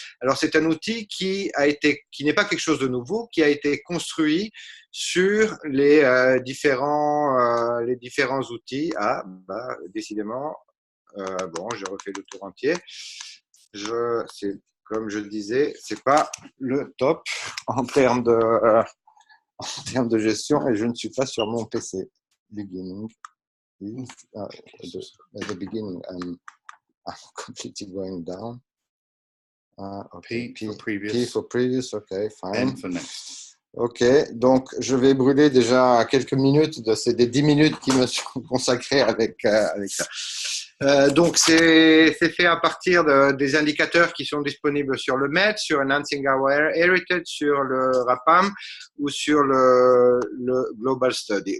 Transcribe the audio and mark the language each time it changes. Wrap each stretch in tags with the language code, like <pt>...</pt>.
<fr>Alors c'est un outil qui n'est pas quelque chose de nouveau, qui a été construit sur les différents outils. Ah, bah, décidément, bon, j'ai refait le tour entier. Comme je le disais, c'est pas le top en termes de gestion et je ne suis pas sur mon PC.</fr> <en>Beginning. At the beginning, I'm completely going down. Okay. P for previous. P for previous, okay, fine. N for next. Ok,</en> <fr>donc je vais brûler déjà quelques minutes, c'est des 10 minutes qui me sont consacrées avec ça. Donc c'est fait à partir des indicateurs qui sont disponibles sur le MET, sur Enhancing Our Heritage, sur le RAPAM ou sur le Global Study.</fr>